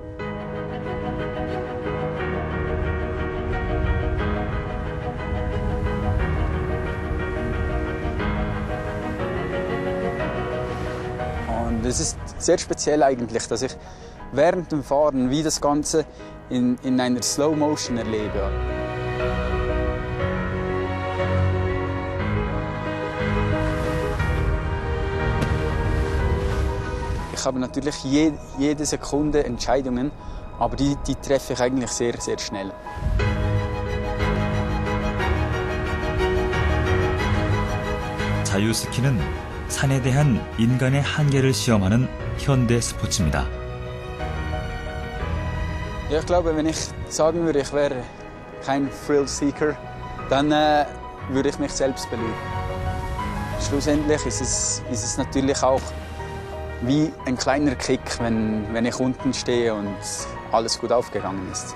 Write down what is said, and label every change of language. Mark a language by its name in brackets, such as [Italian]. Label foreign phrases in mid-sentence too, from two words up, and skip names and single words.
[German] Und es ist sehr speziell eigentlich, dass ich während dem Fahren wie das Ganze in einer [English] Slow Motion [German] erlebe. Ich habe natürlich jede Sekunde Entscheidungen, aber die treffe ich eigentlich sehr, sehr schnell. [Korean] 자유스키는 산에 대한 인간의 한계를 시험하는 현대 스포츠입니다. [German] Ja, ich glaube, wenn ich sagen würde, ich wäre kein Thrill-Seeker, dann würde ich mich selbst belügen. Schlussendlich ist es natürlich auch wie ein kleiner Kick, wenn ich unten stehe und alles gut aufgegangen ist.